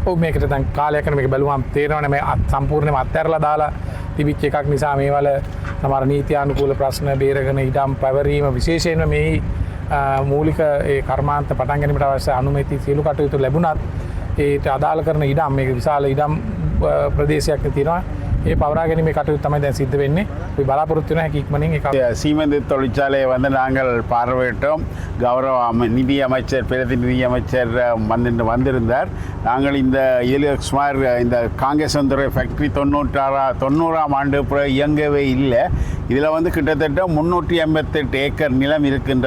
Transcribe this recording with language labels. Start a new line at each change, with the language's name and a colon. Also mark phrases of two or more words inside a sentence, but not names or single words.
Sinhala: ඔව් මේකට දැන් කාලයක් යන මේක බැලුවම තේරෙනවනේ මේ සම්පූර්ණයෙන්ම අත්හැරලා දාලා තිබිච්ච එකක් නිසා මේවල සමහර නීත්‍යානුකූල ප්‍රශ්න බේරගෙන ඉඩම් පැවරීම විශේෂයෙන්ම මේ මූලික ඒ කර්මාන්ත පටන් ගැනීමට අවශ්‍ය අනුමැති සියලු කටයුතු ලැබුණත් ඒට අදාළ කරන ඉඩම් මේක විශාල ඉඩම් ප්‍රදේශයක් තියෙනවා. ඒ පවරා ගැනීමේ කටයුතු තමයි දැන් සිද්ධ වෙන්නේ. අපි බලාපොරොත්තු වෙන හැකි இக்மனிங்
Tamil: சீமெந்து தொழிற்சாலையை நாங்கள் பார்வையிட்டோம். கௌரவ நிதி அமைச்சர் பிரதி நிதி அமைச்சர் வந்திருந்தார். நாங்கள் இந்த இதில் சுமார் இந்த காங்கேசந்துறை ஃபேக்ட்ரி 90ஆம் ஆண்டு இயங்கவே இல்லை. இதில் கிட்டத்தட்ட 388 ஏக்கர் நிலம் இருக்கின்றது.